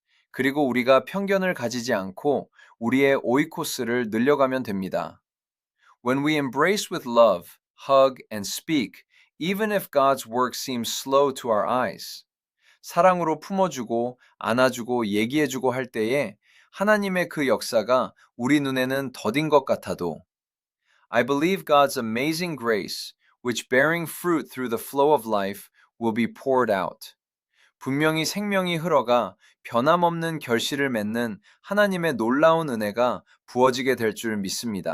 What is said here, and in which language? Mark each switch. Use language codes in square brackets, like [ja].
[ko] 그리고 우리가 편견을 가지지 않고 우리의 오이코스를 늘려가면 됩니다. [en] When we embrace with love, hug, and speak, even if God's work seems slow to our eyes. [ko] 사랑으로 품어주고 안아주고 얘기해주고 할 때에 하나님의 그 역사가 우리 눈에는 더딘 것 같아도 [en] I believe God's amazing grace, which bearing fruit through the flow of life, will be poured out. [ko] 분명히 생명이 흘러가 변함없는 결실을 맺는 하나님의 놀라운 은혜가 부어지게 될 줄 믿습니다.